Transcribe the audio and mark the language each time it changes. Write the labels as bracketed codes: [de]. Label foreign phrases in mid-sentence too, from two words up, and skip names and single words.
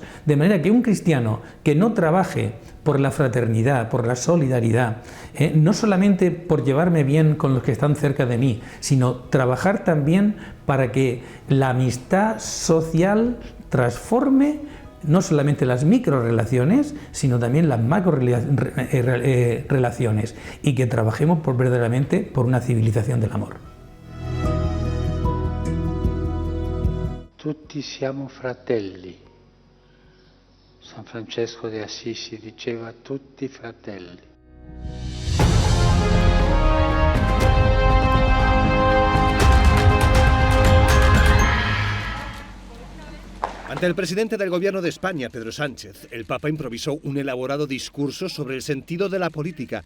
[es] De manera que un cristiano que no trabaje por la fraternidad, por la solidaridad, no solamente por llevarme bien con los que están cerca de mí, sino trabajar también para que la amistad social transforme no solamente las microrelaciones, sino también las macrorelaciones, y que trabajemos verdaderamente por una civilización del amor. [it] Tutti siamo fratelli. San Francesco de Assisi diceva tutti fratelli. [es] Ante el presidente del Gobierno de España, Pedro Sánchez, el Papa improvisó un elaborado discurso sobre el sentido de la política.